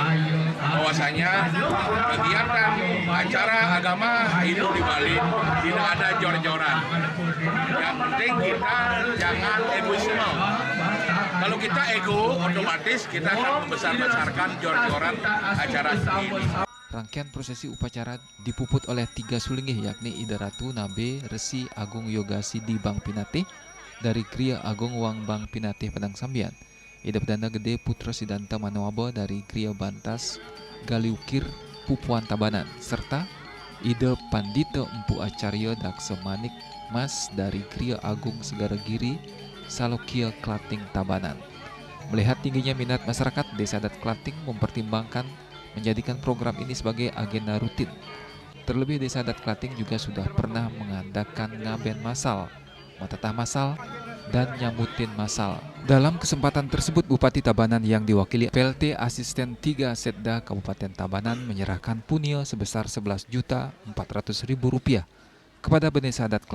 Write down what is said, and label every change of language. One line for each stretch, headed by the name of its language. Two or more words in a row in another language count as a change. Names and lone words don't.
Indonesian: Bahwasanya kegiatan acara agama Hindu di Bali tidak ada jor-joran. Yang penting kita jangan egoisme. Kalau kita ego, otomatis kita akan membesar-besarkan jor-joran acara ini. Rangkaian prosesi upacara dipuput oleh 3 Sulenggih yakni Ida Ratu Nabe Resi Agung Yoga Sidi Bang Pinatih dari Kriya Agung Wang Bang Pinatih Padang Sambian, Ida Perdana Gede Putra Sidanta Manawaba dari Kriya Bantas Galiukir Pupuan Tabanan, serta Ida Pandita Empu Acarya Daksa Manik Mas dari Kriya Agung Segara Giri Salokia Klating Tabanan. Melihat tingginya minat masyarakat, Desa Adat Klating mempertimbangkan menjadikan program ini sebagai agenda rutin. Terlebih Desa Adat Klating juga sudah pernah mengadakan ngaben massal, matatah massal, dan nyambutin massal. Dalam kesempatan tersebut, Bupati Tabanan yang diwakili PLT Asisten 3 Setda Kabupaten Tabanan menyerahkan punia sebesar Rp11.400.000 kepada Bendesa Adat Klating.